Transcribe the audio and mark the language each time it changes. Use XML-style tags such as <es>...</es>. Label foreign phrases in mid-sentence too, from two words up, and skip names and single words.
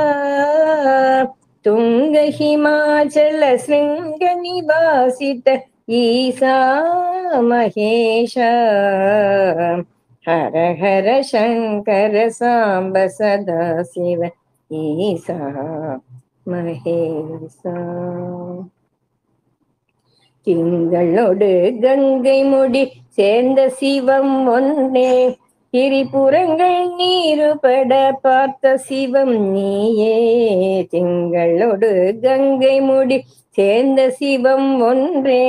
<sa>తుంగ హిమాచల శృంగ నివాసిత ఈశా మహేశ. హర హర శంకర సాంబ సదా శివ ఈశా మహేశ.</sa> <ta>திங்களோடு கங்கை முடி சேர்ந்த சிவம் ஒன்றே. திரிபுரங்கள் நீருபட பார்த்த சிவம் நீயே. திங்களோடு கங்கை முடி சேர்ந்த சிவம் ஒன்றே.</ta>